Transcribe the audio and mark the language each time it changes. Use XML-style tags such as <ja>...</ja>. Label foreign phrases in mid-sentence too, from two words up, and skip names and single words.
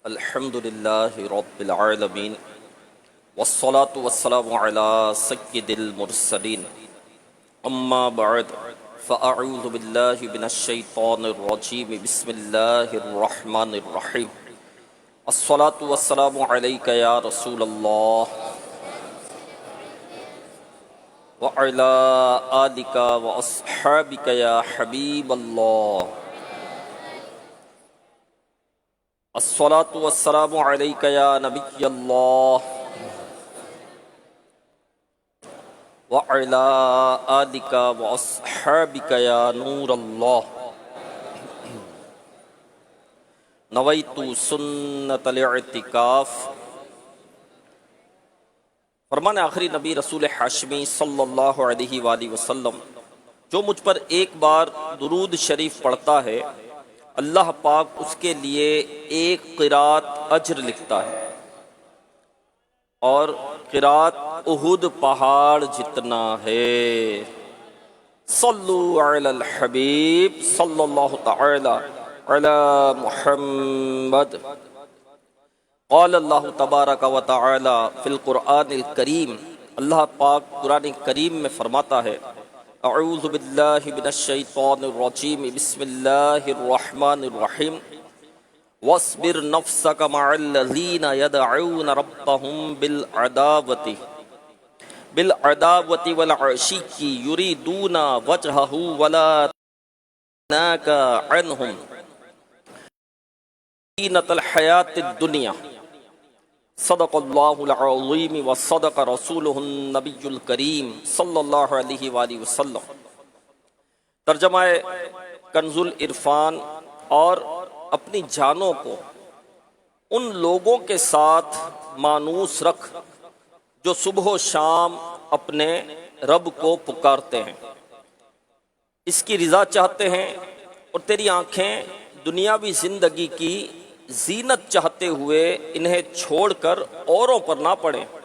<ar>الحمد لله رب العالمين والصلاة والسلام على سيد المرسلين أما بعد فأعوذ بالله من الشيطان الرجيم بسم الله الرحمن الرحيم الصلاة والسلام عليك يا رسول الله وعلى آلك وأصحابك يا حبيب الله الصلاة والسلام عليك يا نبي الله وعلى آلك وأصحابك يا نور الله نويت سنة الاعتكاف.</ar> <ur>فرمان آخری نبی رسول ہاشمی</ur> <ar>صلى الله عليه وسلم,</ar> <ur>جو مجھ پر ایک بار درود شریف پڑھتا ہے اللہ پاک اس کے لیے ایک قیراط اجر لکھتا ہے اور قیراط احد پہاڑ جتنا ہے.</ur> <ar>صلوا على الحبيب صلى الله تعالى على محمد. قال الله تبارك وتعالى في القرآن الكريم,</ar> <ur>اللہ پاک قرآن کریم میں فرماتا ہے,</ur> <ar>أعوذ بالله من الشيطان الرجيم بسم الله الرحمن الرحيم واصبر نفسك مع الذين يدعون ربهم بالعداوة والعشي يريدون وجهه ولا ناكا عنهم زينة الحياة الدنيا. صدق الله العظيم وصدق رسوله النبي الكريم صلى الله عليه وسلم.</ar> <ur>ترجمۂ کنز العرفان. اور اپنی جانوں کو ان لوگوں کے ساتھ مانوس رکھ جو صبح شام اپنے رب کو پکارتے ہیں، اس کی رضا چاہتے ہیں اور تیری آنکھیں دنیاوی زندگی کی زینت چاہتے ہوئے انہیں چھوڑ کر اوروں پر نہ پڑے.</ur>